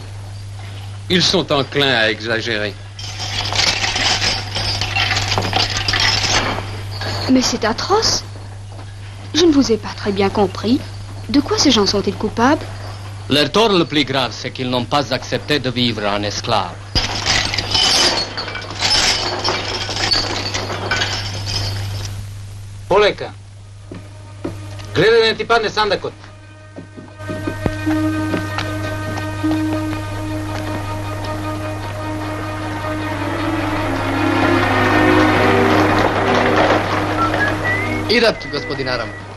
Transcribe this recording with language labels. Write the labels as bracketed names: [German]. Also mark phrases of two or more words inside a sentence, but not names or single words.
[French] Ils sont enclins à exagérer. Mais c'est atroce. Je ne vous ai pas très bien compris. De quoi ces gens sont-ils coupables? Leur tort le plus grave, c'est qu'ils n'ont pas accepté de vivre en esclave. [Macedonian] Poleka. Gledaj da ne ti padne sandakot. Irat, gospodin Aram.